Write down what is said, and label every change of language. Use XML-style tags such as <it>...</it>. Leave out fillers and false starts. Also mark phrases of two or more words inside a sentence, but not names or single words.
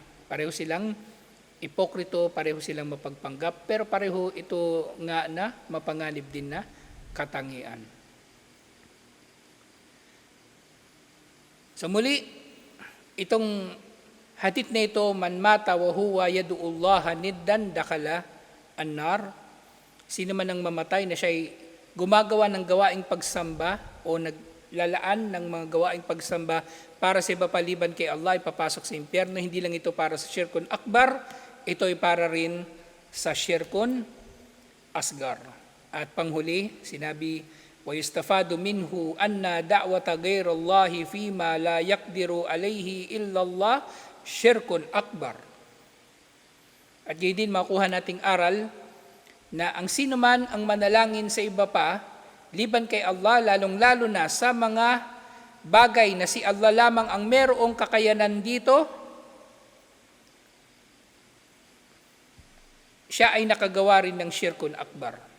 <tl>Pareho silang ipokrito, pareho silang mapagpanggap, pero pareho ito nga na mapanganib din na katangian. So muli, itong hadith na ito,</tl> <ar>من مات وهو يدعو لله ندا دخل النار.</ar> <tl>Sino man ang mamatay na siya'y gumagawa ng gawaing pagsamba o naglalaan ng mga gawaing pagsamba para sa iba paliban kay Allah, ipapasok sa impyerno. Hindi lang ito para sa</tl> <ar>شرك أكبر,</ar> <tl>ito ay para rin sa</tl> <ar>شرك أصغر.</ar> <tl>At panghuli, sinabi,</tl> <ar>وَيُسْتَفَادُ مِنْهُ أَنَّ دَعْوَةَ غَيْرَ اللَّهِ فِيمَا لَا يَقْدِرُ عَلَيْهِ إِلَّا اللَّهِ شِرْكٌ أَكْبَرٌ.</ar> <tl>At gayon din makuha nating aral na ang sino man ang manalangin sa iba pa, liban kay Allah, lalong-lalo na sa mga bagay na si Allah lamang ang merong kakayanan dito, siya ay nakagawa rin ng</tl> <ar>شرك أكبر.</ar>